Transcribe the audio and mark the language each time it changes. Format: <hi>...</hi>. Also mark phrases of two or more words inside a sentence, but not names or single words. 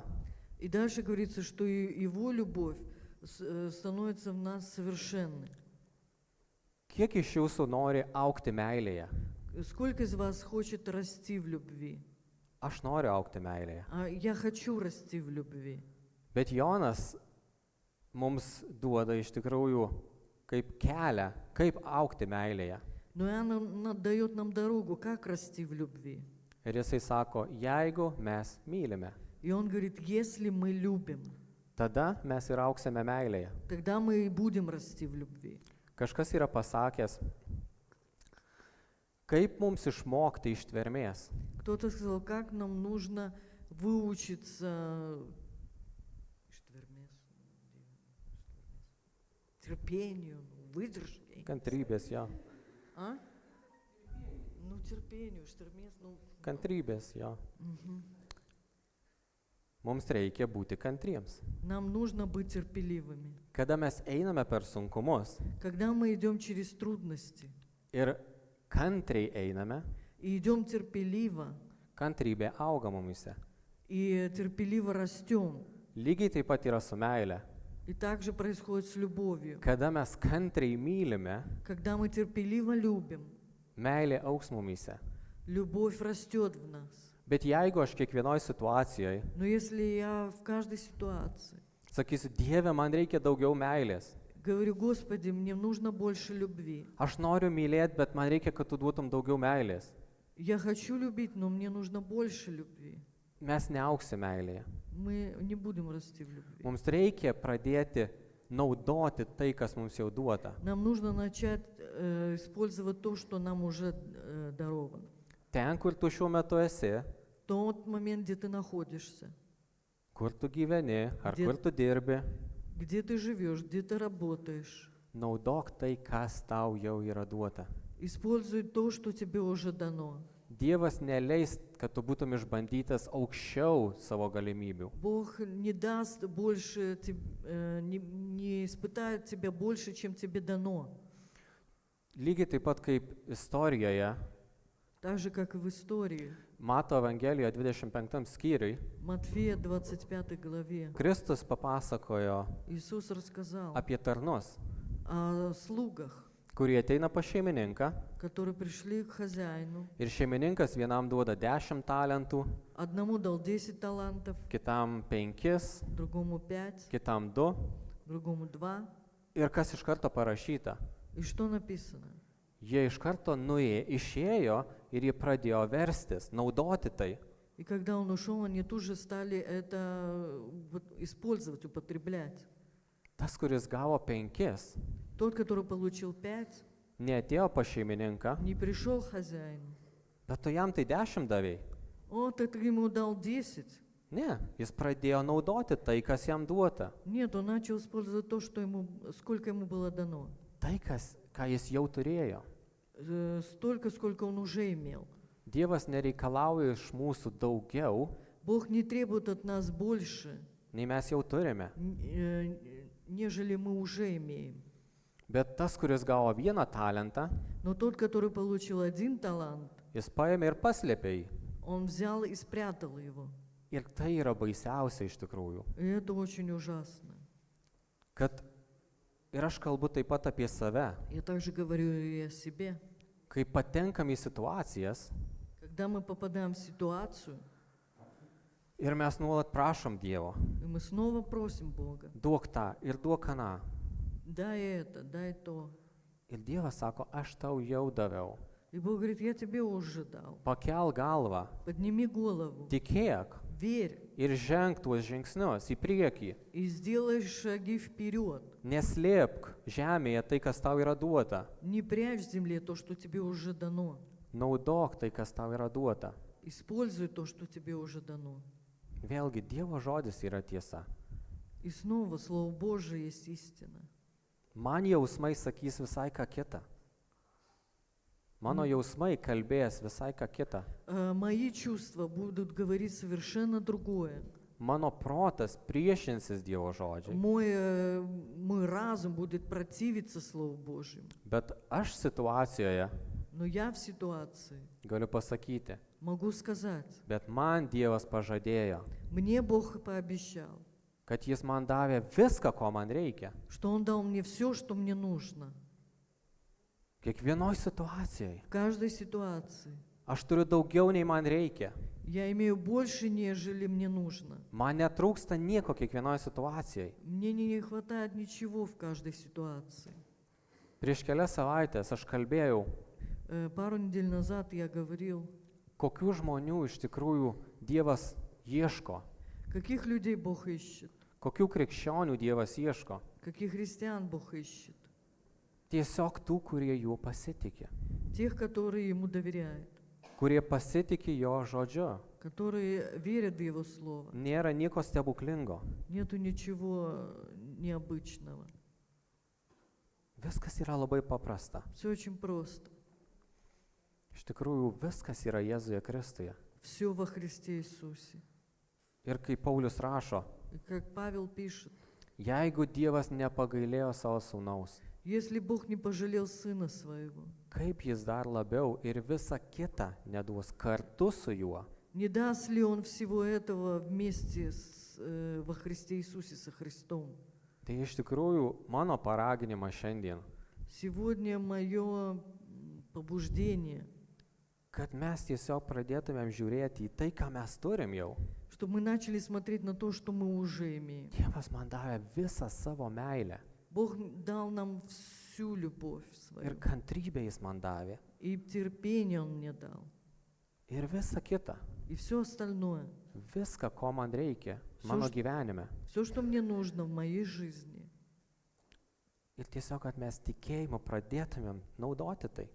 <ru>И дальше говорится, что и Его любовь становится в нас совершенной.</ru> <lt>Kiek iš jūsų nori augti meilėje?</lt> <ru>Сколько из вас хочет расти в любви?</ru> <lt>Aš noriu augti meilėje.</lt> <ru>Я хочу расти в любви.</ru> <lt>Bet Jonas mums duoda iš tikrųjų kaip kelią, kaip augti meilėje.</lt> <ru>Но Иоанн дает нам дорогу, как расти в любви.</ru> <lt>Ir jisai sako, jeigu mes mylime,</lt> <ru>И он говорит, если мы любим,</ru> <lt>tada mes ir auksime meilėje.</lt> <ru>тогда мы и будем расти в любви.</ru> <lt>Kažkas yra pasakęs, kaip mums išmokti ištvermės.</lt> <ru>Кто-то сказал, как нам нужно выучиться терпению, выдержке.</ru> <lt>Kantrybės, jo.</lt> <ru>А? Ну, терпению, штормез, ну.</ru> <lt>Kantrybės, jo. Мгм. Mums reikia būti kantriems.</lt> <ru>Нам нужно быть терпеливыми.</ru> <lt>Kada mes einame per sunkumus</lt> <ru>Когда мы идем через трудности</ru> <lt>ir kantriai einame,</lt> <ru>и идем терпеливо,</ru> <lt>kantrybė auga mumyse.</lt> <ru>и терпеливо растем,</ru> <lt>Lygiai taip pat yra su meile.</lt> <ru>и так же происходит с любовью.</ru> <lt>Kada mes kantriai mylime,</lt> <ru>Когда мы терпеливо любим,</ru> <lt>meilė augs mumyse.</lt> <ru>любовь растет в нас.</ru> <lt>Bet jeigu aš kiekvienoje situacijoje</lt> <ru>Но если я в каждой ситуации</ru> <lt>sakysiu, Dieve, man reikia daugiau meilės.</lt> <ru>говорю, Господи, мне нужно больше любви.</ru> <lt>Aš noriu mylėti, bet man reikia, kad tu duotum daugiau meilės.</lt> <ru>Я хочу любить, но мне нужно больше любви.</ru> <lt>Mes neauksime meilėje.</lt> <ru>Мы не будем расти в любви.</ru> <lt>Mums reikia pradėti naudoti tai, kas mums jau duota.</lt> <ru>Нам нужно начать использовать то, что нам уже даровано.</ru> <lt>Ten, kur tu šiuo metu esi,</lt> <ru>В тот момент, где ты находишься,</ru> <lt>kur tu gyveni, ar Dėl- kur tu dirbi,</lt> <ru>где ты живешь, где ты работаешь.</ru> <lt>naudok tai, kas tau jau yra duota.</lt> <ru>Используй то, что тебе уже дано.</ru> <lt>Dievas neleis, kad tu būtum išbandytas aukščiau savo galimybių.</lt> <ru>Бог не даст больше, не испытает тебя больше, чем тебе дано.</ru> <lt>Lygiai taip pat kaip istorijoje,</lt> <ru>Так же, как и в истории.</ru> <lt>Mato Evangelijoje 25 skyriui,</lt> <ru>Матфея 25 главе</ru> <lt>Kristus papasakojo</lt> <ru>Иисус рассказал</ru> <lt>apie tarnus,</lt> <ru>о слугах,</ru> <lt>kurie ateina pas šeimininką</lt> <ru>которые пришли к хозяину.</ru> <lt>ir šeimininkas vienam duoda 10 talentų,</lt> <ru>Одному дал 10 талантов,</ru> <lt>kitam 5,</lt> <ru>другому 5,</ru> <lt>kitam 2</lt> <ru>другому 2.</ru> <lt>ir kas iš karto parašyta,</lt> <ru>И что написано?</ru> <lt>Jie iš karto išėjo ir jie pradėjo verstis, naudoti tai.</lt> <ru>И когда он ушел, они тут же стали это вот использовать, употреблять.</ru> <lt>Tas, kuris gavo 5,</lt> <ru>Тот, который получил 5,</ru> <lt>neatėjo pas šeimininką,</lt> <ru>не пришел к хозяину.</ru> <lt>bet tu jam tai 10 davėjai.</lt> <ru>Он ты ему дал 10.</ru> <lt>Ne, jis pradėjo naudoti tai, kas jam duota.</lt> <ru>Нет, он начал использовать то, сколько ему было дано.</ru> <lt>Tai, ką jis jau turėjo.</lt> <ru>Столько, сколько он уже имел.</ru> <lt>Dievas nereikalauja iš mūsų daugiau,</lt> <ru>Бог не требует от нас больше,</ru> <lt>nei mes jau turime.</lt> <ru>нежели мы уже имеем.</ru> <lt>Bet tas, kuris gavo 1 talentą,</lt> <ru>Но тот, который получил 1 талант,</ru> <lt>jis paėmė ir paslėpė jį.</lt> <ru>он взял и спрятал его.</ru> <lt>Ir tai yra baisiausia iš tikrųjų.</lt> <ru>И это очень ужасно.</ru> <lt>Kad ir aš kalbu taip pat apie save,</lt> <ru>Я также говорю и о себе.</ru> <lt>kai patenkam į situacijas</lt> <ru>Когда мы попадаем в ситуацию,</ru> <lt>ir mes nuolat prašom Dievo,</lt> <ru>и мы снова просим Бога,</ru> <lt>duok tą ir duok aną.</lt> <ru>дай это, дай то.</ru> <lt>Ir Dievas sako, aš tau jau daviau.</lt> <ru>И Бог говорит, я тебе уже дал.</ru> <lt>Pakel galvą,</lt> <ru>Подними голову,</ru> <lt>tikėk</lt> <ru>верь</ru> <lt>ir ženk tuos žingsnius į priekį.</lt> <ru>и сделай шаги вперед.</ru> <lt>Neslėpk žemėje tai, kas tau yra duota.</lt> <ru>Не прячь в земле то, что тебе уже дано.</ru> <lt>Naudok tai, kas tau yra duota.</lt> <ru>Используй то, что тебе уже дано.</ru> <lt>Vėlgi, Dievo žodis yra tiesa.</lt> <ru>И снова Слово Божие есть истина.</ru> <lt>Man jausmai sakys visai ką kitą. Mano jausmai kalbės visai ką kitą.</lt> <ru>Мои чувства будут говорить совершенно другое.</ru> <lt>Mano protas priešinsis Dievo žodžiai.</lt> <ru>Мой разум будет противиться Слову Божьему.</ru> <lt>Bet aš situacijoje</lt> <ru>Но я в ситуации</ru> <lt>galiu pasakyti,</lt> <ru>могу сказать,</ru> <lt>bet man Dievas pažadėjo,</lt> <ru>мне Бог пообещал,</ru> <lt>kad Jis man davė viską, ko man reikia.</lt> <ru>что Он дал мне все, что мне нужно.</ru> <lt>Kiekvienoj situacijai.</lt> <ru>В каждой ситуации.</ru> <lt>Aš turiu daugiau, nei man reikia.</lt> <ru>Я имею больше, нежели мне нужно.</ru> <lt>Man netrūksta nieko kiekvienoj situacijai.</lt> <ru>Мне не хватает ничего в каждой ситуации.</ru> <lt>Prieš kelias savaitės aš kalbėjau,</lt> <ru>Пару недель назад я говорил,</ru> <lt>kokių žmonių iš tikrųjų Dievas ieško,</lt> <ru>каких людей Бог ищет,</ru> <lt>kokių krikščionių Dievas ieško.</lt> <ru>каких христиан Бог ищет.</ru> <lt>Tiesiog tų, kurie juo pasitikė,</lt> <ru>Тех, которые Ему доверяют,</ru> <lt>kurie pasitikė jo žodžiu.</lt> <ru>которые верят в Его Слово.</ru> <lt>Nėra nieko stebuklingo.</lt> <ru>Нету ничего необычного.</ru> <lt>Viskas yra labai paprasta.</lt> <ru>Все очень просто.</ru> <lt>Iš tikrųjų, viskas yra Jėzuje Kristuje.</lt> <ru>Все во Христе Иисусе.</ru> <lt>Ir kaip Paulius rašo,</lt> <ru>И как Павел пишет,</ru> <lt>jeigu Dievas nepagailėjo savo sūnaus,</lt> <ru>если Бог не пожалел Сына Своего,</ru> <lt>kaip Jis dar labiau ir visą kitą neduos kartu su juo.</lt> <ru>не даст ли Он всего этого вместе во Христе Иисусе со Христом?</ru> <lt>Tai iš tikrųjų mano paraginimas šiandien,</lt> <ru>Сегодня мое побуждение,</ru> <lt>kad mes tiesiog pradėtumėm žiūrėti į tai, ką mes turim jau.</lt> <ru>чтобы мы начали смотреть на то, что мы уже имеем.</ru> <lt>Dievas man davė visą savo meilę</lt> <ru>Бог дал нам всю любовь</ru> <lt>ir</lt> <ru>свою,</ru> <lt>kantrybę Jis man davė</lt> <ru>и терпение Он мне дал,</ru> <lt>ir visą kitą.</lt> <ru>и все остальное,</ru> <lt>Viską, ko man reikia mano gyvenime.</lt> <ru>все, что мне нужно в моей жизни.</ru> <lt>Ir tiesiog, kad mes tikėjimu pradėtumėm naudoti tai.</lt>